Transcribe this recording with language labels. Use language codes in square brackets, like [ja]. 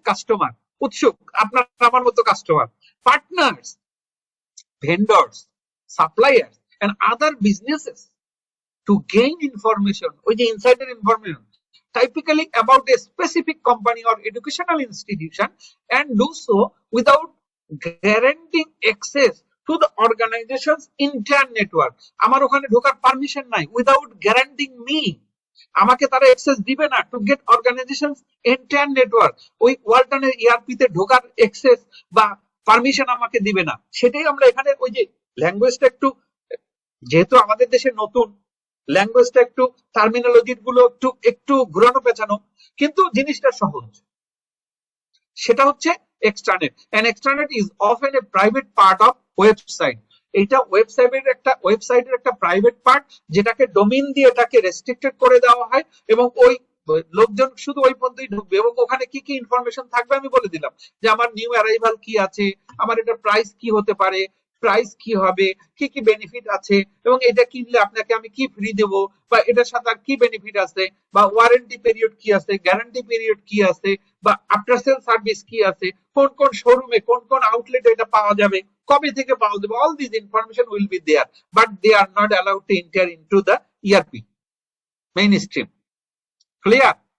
[bn] Customer, উৎসুক, আপনার আমার মতো customer, [en] partners, vendors, suppliers and other businesses to gain information, which is insider information, typically about a specific company or educational institution, and do so without guaranteeing access to the organization's entire network. [bn] আমার ওখানে ঢোকার permission নাই, [en] without guaranteeing me, [bn] আমাকে তারা access দিবে না [en] to get organization's entire network, [bn] ওই ওয়ালটনের ERP তে ঢোকার অ্যাক্সেস বা পারমিশন আমাকে দিবে না। সেটাই আমরা এখানে ওই যে ল্যাঙ্গুয়েজটা একটু, যেহেতু আমাদের দেশে নতুন, ল্যাঙ্গুয়েজটা একটু টার্মিনোলজি গুলো একটু একটু ঘুরানো পেঁচানো, কিন্তু জিনিসটা সহজ। [en] সেটা হচ্ছে extranet. An extranet is often a private part of website. [bn] এটা ওয়েবসাইটের একটা প্রাইভেট পার্ট, যেটাকে ডোমেইন দিয়ে এটাকে রেস্ট্রিক্টেড করে দেওয়া হয়, এবং ওই লোকজন শুধু ওই পর্যন্তই ঢুকবে, এবং ওখানে কি কি ইনফরমেশন থাকবে আমি বলে দিলাম, যে আমার নিউ অ্যারাইভাল কি আছে, আমার এটা প্রাইস কি হতে পারে, প্রাইস কি হবে, কি কি বেনিফিট আছে, এবং এটা কিনলে আপনাকে আমি কি ফ্রি দেব, বা এটার সাথে আর কি বেনিফিট আছে, বা ওয়ারেন্টি পিরিয়ড কি আছে, গ্যারান্টি পিরিয়ড কি আছে, বা আফটার সেল সার্ভিস কি আছে, কোন কোন শোরুমে কোন কোন আউটলেটে এটা পাওয়া যাবে, কবে থেকে পাওয়া যাবে, [en] All this information will be there, but they are not allowed to enter into the ERP mainstream. [bn] Clear?